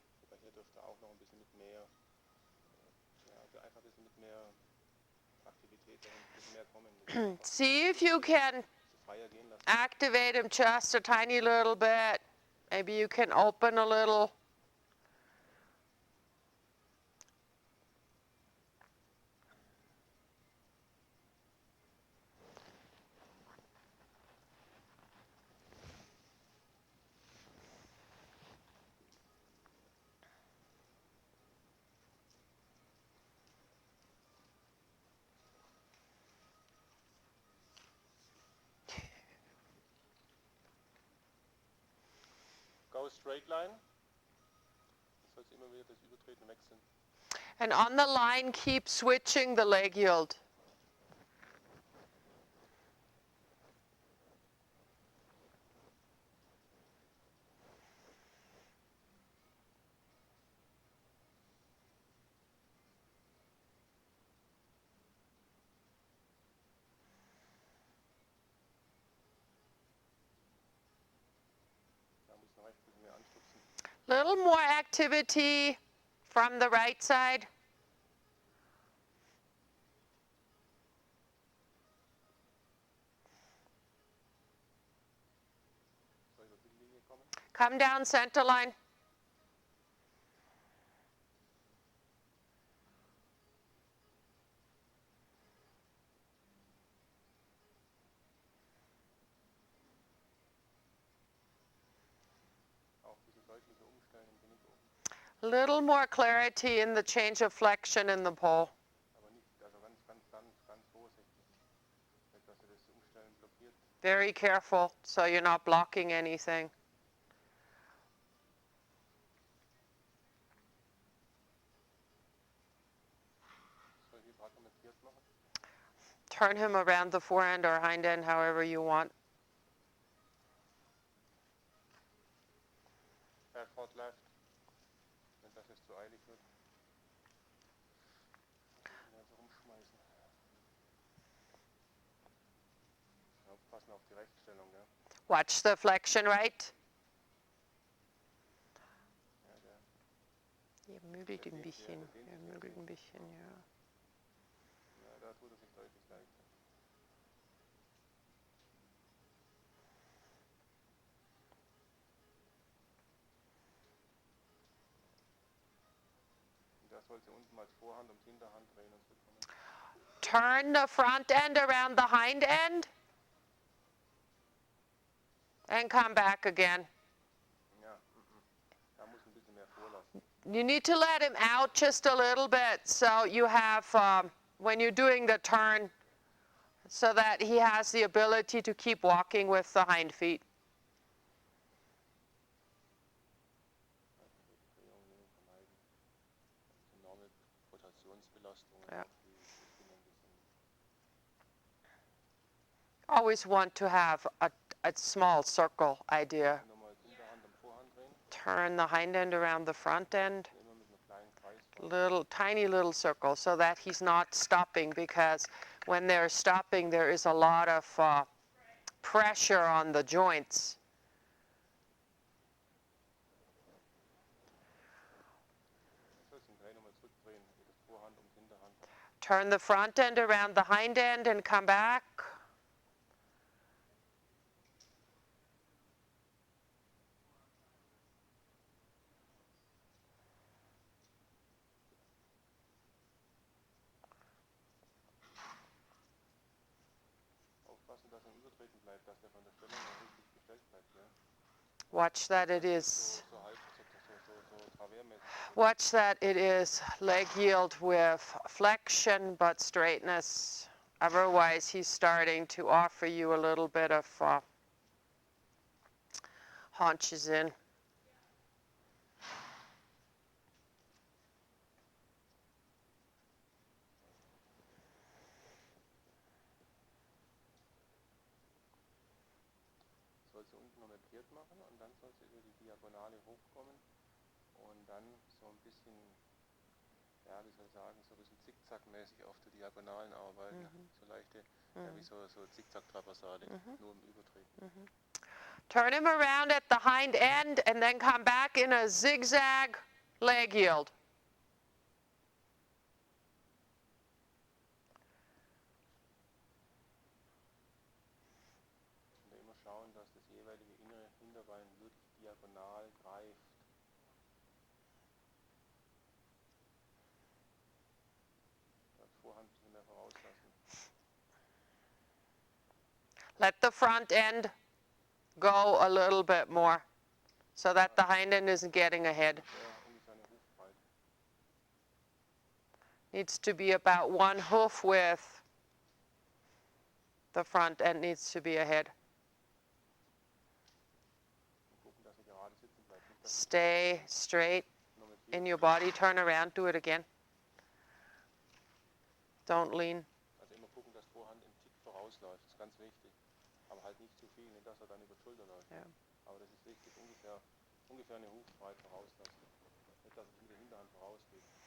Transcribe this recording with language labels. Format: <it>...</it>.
<de>Aber hier dürfte auch noch ein bisschen mit mehr, ja, einfach ein bisschen mit mehr Aktivität, ein bisschen mehr kommen.</de> <en>See if you can</en> <de>Freier gehen lassen.</de> <en>activate him just a tiny little bit. Maybe you can open a little. Go straight line.</en> <de>Du sollst immer wieder das Übertreten wechseln.</de> <en>And on the line, keep switching the leg yield.</en> <de>Da muss ich noch recht ein bisschen mehr anstupsen.</de> <en>Little more activity from the right side.</en> <de>Soll ich über die Linie kommen?</de> <en>Come down center line.</en> <de>Auch ein bisschen deutlicher umstellen im Genick oben.</de> <en>Little more clarity in the change of flexion in the pole.</en> <de>Aber nicht, also ganz vorsichtig. Nicht, dass ihr das Umstellen blockiert.</de> <en>Very careful so you're not blocking anything.</en> <de>Soll ich hier fragmentiert machen?</de> <en>Turn him around the forend or hind end, however you want. Forward left.</en> <de>Wenn das jetzt zu eilig wird. Ja, so rumschmeißen. Aufpassen auf die Rechtsstellung, ja. Watch the flexion right. Ja, der, Ermüdet ein bisschen. Ermüdet ein bisschen, ja. ja, da tut er sich deutlich leichter. Und das sollte unten als Vorhand und Hinterhand drehen und bekommen.</de> <en>Turn the front end around the hind end. And come back again.</en> <de>Ja, da muss ein bisschen mehr vorlassen.</de> <en>You need to let him out just a little bit so you have, when you're doing the turn, so that he has the ability to keep walking with the hind feet.</en> <de>Drehungen vermeiden. Enorme Rotationsbelastungen Ja. auf die Finger ein bisschen.</de> <en>Always want to have a small circle idea.</en> <de>Nochmal Hinterhand und Vorhand drehen.</de> <en>Turn the hind end around the front end.</en> <de>Immer mit einem kleinen Kreis.</de> <en>Tiny little circle so that he's not stopping, because when they're stopping there is a lot of pressure on the joints.</en> <de>Nochmal zurückdrehen, das Vorhand und Hinterhand.</de> <en>Turn the front end around the hind end and come back.</en> <de>Aufpassen, dass er übertreten bleibt, dass er von der Stellung her richtig gestellt bleibt. Ja?</de> <en>Watch that it is.</en> <de>So travers-mäßig.</de> <en>Watch that it is leg yield with flexion but straightness. Otherwise, he's starting to offer you a little bit of haunches in.</en> <de>Soll sie unten nochmal kehrt machen und dann soll sie über die Diagonale hochkommen und dann so ein bisschen, ja, wie soll ich sagen, so ein bisschen zickzackmäßig auf der Diagonalen arbeiten. So leichte, ja, wie so Zickzack-Traversale, nur im Übertreten.</de> <en>Turn him around at the hind end and then come back in a zigzag leg yield.</en> <de>Und immer schauen, dass das jeweilige innere Hinterbein wirklich diagonal greift. Das Vorhand ein bisschen mehr vorauslassen.</de> <en>Let the front end go a little bit more so that the hind end isn't getting ahead.</en> <de>Ungefähr eine Hufbreite.</de> <en>Needs to be about one hoof width. The front end needs to be ahead.</en> <de>Gucken, dass er gerade sitzen bleibt. Nicht, dass</de> <en>Stay straight</en> <de>nur mit</de> <en>in your body. Turn around. Do it again. Don't lean.</en> <de>Also immer gucken, dass Vorhand im Tick vorausläuft, das ist ganz wichtig. Aber halt nicht zu viel, nicht dass er dann über die Schulter läuft. Ja. Aber das ist wichtig, ungefähr eine Hufbreit vorauslassen. Nicht, dass es mit der Hinterhand vorausgeht.</de>